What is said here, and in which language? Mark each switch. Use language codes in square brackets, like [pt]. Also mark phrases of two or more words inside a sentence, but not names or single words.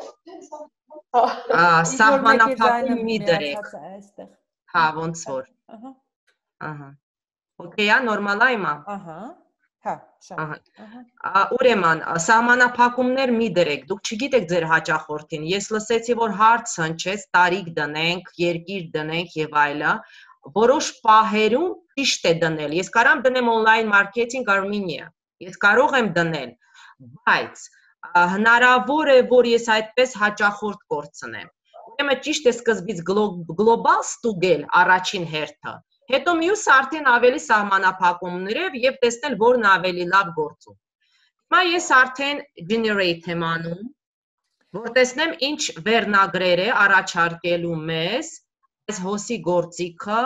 [hy] Սահմանափակում մի դրեք։ Հա, ոնց որ։ Ահա։ Okay, նորմալ է հիմա։ Ահա։ Հա, շատ։ Ուրեմն, սահմանափակումներ մի դրեք, դուք չգիտեք ձեր հաճախորդին, ես լսեցի, որ հարց հնչեց, տարիք դնենք, երկիր դնենք եւ այլը, որոշ պահերում ճիշտ է դնել, ես կարամ դնեմ [en] on-line marketing Armenia, [hy] ես կարող եմ դնել, բայց հնարավոր է, որ ես այդպես հաճախորդ կորցնեմ, ուրեմն ճիշտ է սկզբից գլոբալ ստուգել առաջին հերթը, հետո մյուսը արդեն ավելի սահմանափակումներով եւ տեսնել որն ավելի լավ գործում։ Հիմա ես արդեն generate եմ անում, որ տեսնեմ ինչ վերնագրեր է առաջարկելու մեզ այս հոսի գործիքը։